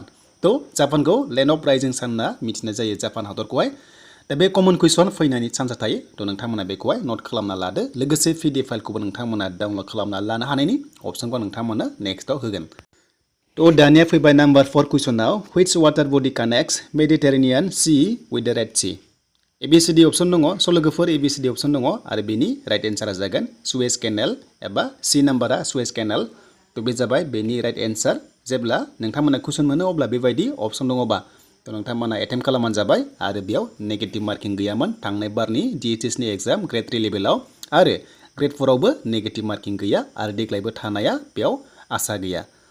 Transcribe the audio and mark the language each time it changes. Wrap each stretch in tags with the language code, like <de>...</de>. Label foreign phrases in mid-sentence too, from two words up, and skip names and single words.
<brx>थ जापानखौ</brx> <en>land of rising sun</en> <brx>होनना मिथिनाय जायो जापान हादरखौहाय। दा बे</brx> <en>common question</en> <brx>फैनायनि चान्सआ थायो थ नोंथांमोना बेखौहाय नोट खालामना लादो लोगोसे PDF फाइलखौबो नोंथांमोना डाउनलड खालामना लानो हानायनि अपसनखौ नोंथांमोना नेक्स्टआव होगोन। थ दानिया फैबाय नाम्बार 4 कुइसनाव</brx> <en>which water body connects Mediterranean Sea with the Red Sea.</en> <brx>ABCD अपसन दङ स लोगोफोर ABCD अपसन दङ आरो बेनि राइट एन्सारा जागोन सुएज केनेल एबा C नाम्बारा सुएज केनेल। थ बे जाबाय बेनि राइट एन्सार। जेब्ला नोंथांमोना कुइसन मोनो अब्ला बेबायदि अपसन दङबा थ नोंथांमोना एटेम्प्ट खालामबानो जाबाय आरो बेयाव</brx> <en>negative marking</en> <brx>गैयामोन थांनाय बारनि DHS नि एग्जाम Gr.III लेभेलाव आरो Gr.IV आवबो</brx> <en>negative marking</en> <brx>गैया आरो देग्लायबो थानाया बेयाव आसा गैया।</brx>